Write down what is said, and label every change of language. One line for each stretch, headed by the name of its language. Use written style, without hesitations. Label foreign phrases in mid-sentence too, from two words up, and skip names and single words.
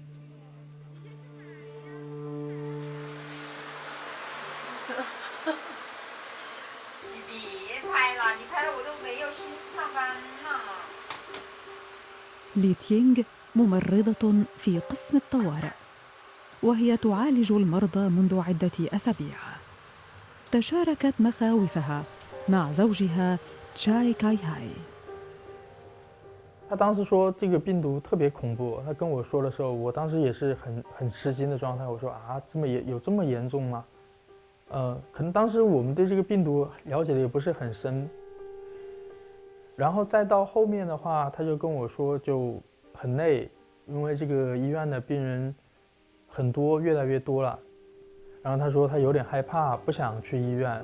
Arabic: لي تينغ ممرضة في قسم الطوارئ، وهي تعالج المرضى منذ عدة أسابيع. تشاركت مخاوفها مع زوجها تشاي كاي هاي.
Chinese: 他当时说这个病毒特别恐怖，他跟我说的时候，我当时也是很吃惊的状态。我说啊，有这么严重吗？可能当时我们对这个病毒了解的也不是很深。然后再到后面的话，他就跟我说就很累，因为这个医院的病人很多，越来越多了。然后他说他有点害怕，不想去医院。